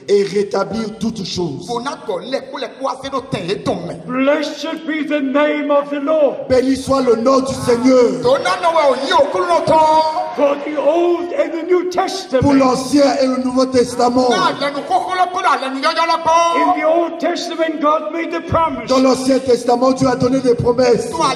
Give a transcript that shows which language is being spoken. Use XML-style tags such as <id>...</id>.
<fr>et rétablir toutes choses.</fr> <en>Blessed be the name of the Lord.</en> <fr>Béni soit le nom du Seigneur.</fr> <en>For the Old and the New</en> <fr>Pour</fr> <en>Testament.</en> <fr>l'Ancien et le Nouveau Testament.</fr> <en>In the Old Testament, God made the promise.</en> <fr>Dans l'Ancien Testament, Dieu a donné des promesses.</fr>